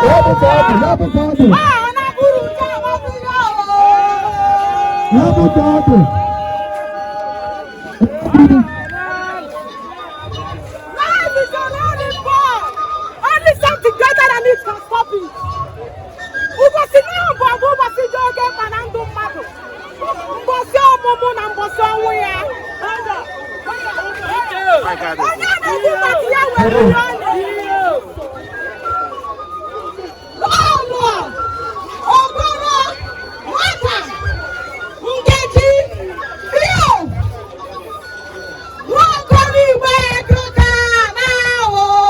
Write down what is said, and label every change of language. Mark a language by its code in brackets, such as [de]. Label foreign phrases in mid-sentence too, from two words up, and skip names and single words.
[en] Happy birthday. Happy birthday. Life is a rolling ball. Only something greater than it can stop it. [ig] Ụbọchị na-abụ abụ ụbọchị dị oke mkpa na ndụ mmadụ. Mbọsị ọmụmụ na mbọsị ọnwụ ya. Onye na-ekwu maka ya were ihe ọ na-eme. Lọlọ, Okoro, Nwata, Nkechi, Rio, Nwokoro Igwe Ebuka na o.